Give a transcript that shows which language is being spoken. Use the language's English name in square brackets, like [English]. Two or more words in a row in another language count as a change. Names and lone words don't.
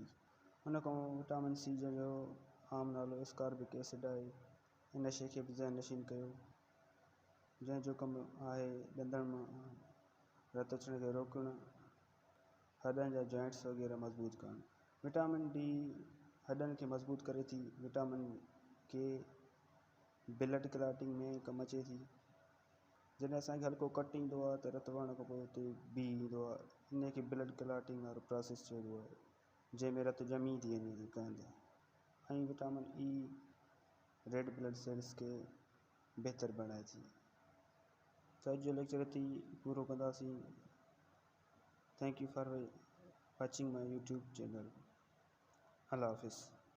[Sindhi] हुन खां [English] vitamin C [Sindhi] जो आम नालो [English] ascorbic acid [Sindhi] आहे। इन शइ खे बि ज़हन नशीन कयो, जंहिंजो कमु आहे ॾंदनि मां रत अचण खे रोकणु, हॾनि जा जॉइंट्स वग़ैरह मज़बूत करणु। [English] vitamin D [Sindhi] हॾनि खे मज़बूत करे थी। [English] vitamin K blood clotting [Sindhi] में कमु अचे थी। जॾहिं असांखे हल्को कट ईंदो आहे त रत वहण खां पोइ हुते बी ईंदो आहे, इन खे [English] blood clotting [Sindhi] वारो प्रोसेस चइबो आहे, जंहिंमें रत ॼमी थी वञे थी कहंदे। ऐं [English] vitamin E red blood cells [Sindhi] खे बहितर बणाए थी। त अॼु जो लेक्चर हिते ई पूरो कंदासीं। [English] Thank you for watching my YouTube channel. [Sindhi] अल्लाह हाफ़िज़।